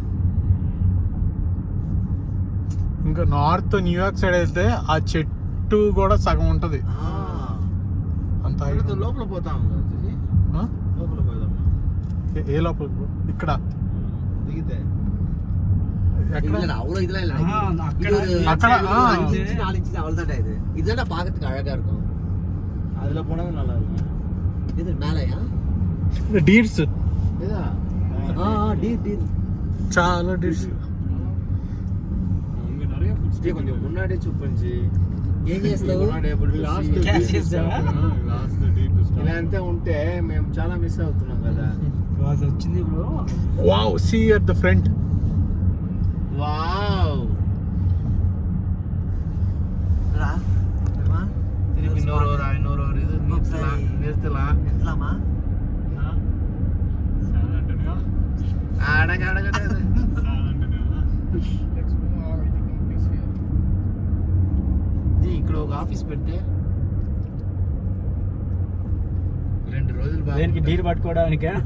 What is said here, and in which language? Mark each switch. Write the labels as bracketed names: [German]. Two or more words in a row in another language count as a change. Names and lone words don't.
[Telugu] ఇంకా నార్త్ న్యూయార్క్ సైడ్ అయితే ఆ చెట్టు కూడా సగం ఉంటది. అంత లోపల పోతాం. లోపల పోదాం. ఏ లోపల? ఇక్కడ దిగితే [Tamil] இதுதான் பாக்கிறதுக்கு அழகா இருக்கும். அதுல போனா நல்லா இருக்கும். இது மேலயா? [Telugu] డీర్స్. [Tamil] இதா [Telugu] డీర్ చాలా డీర్స్. [Tamil] இங்க நிறைய ஃபுட்ஸ் கொஞ்சம் முன்னாடியே చూపించి [Telugu] ఏం చేస్తావు? ఇలా అంతే ఉంటే మేము చాలా మిస్ అవుతున్నాం కదా. వచ్చింది బ్రో. [English] Wow, see at the front. [Telugu] వావ్. [Tamil] திருப்பி இன்னொரு இது நிறுத்தலாம். [Telugu] ఇక్కడ ఒక ఆఫీస్ పెడితే 2 రోజులు దేనికి? డీర్ పట్టుకోవడానికి.